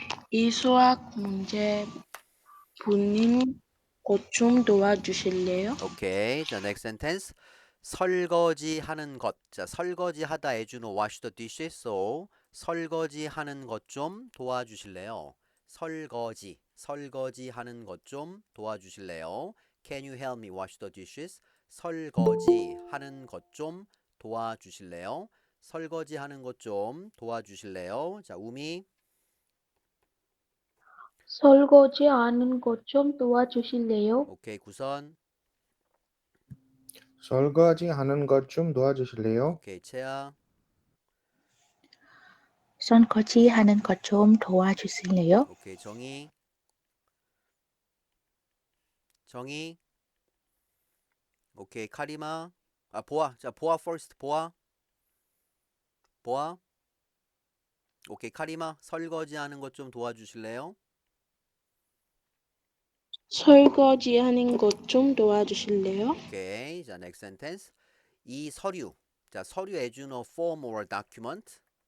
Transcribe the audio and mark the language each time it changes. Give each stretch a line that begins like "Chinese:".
Korean: 이 수학 문제 푸는 것 좀 도와주실래요? 오케이. 자,
English: next sentence.
Korean: 설거지 하는 것.
English: 자,
Korean: 설거지 하다
English: as you know, wash the dishes.
Korean: So, 설거지 하는 것 좀 도와주실래요? 설거지 하는 것 좀 도와주실래요?
English: Can you help me wash the dishes?
Korean: 설거지 하는 것 좀 도와주실래요? 설거지 하는 것 좀 도와주실래요? 자, 우미. 설거지 하는 것 좀 도와주실래요? 오케이. 구선. 설거지 하는 것 좀 도와주실래요? 오케이. 채아. 설거지 하는 것 좀 도와주실래요? 오케이. 정희. 정희. 오케이. 카리마. 아, 보아. 자, 보아 first. 보아. 오케이. 카리마. 설거지 하는 것 좀 도와주실래요? 설거지하는 것 좀 도와주실래요? 오케이. 자,
English: next sentence.
Korean: 이 서류.
English: 자, 서류 as you know, form or document.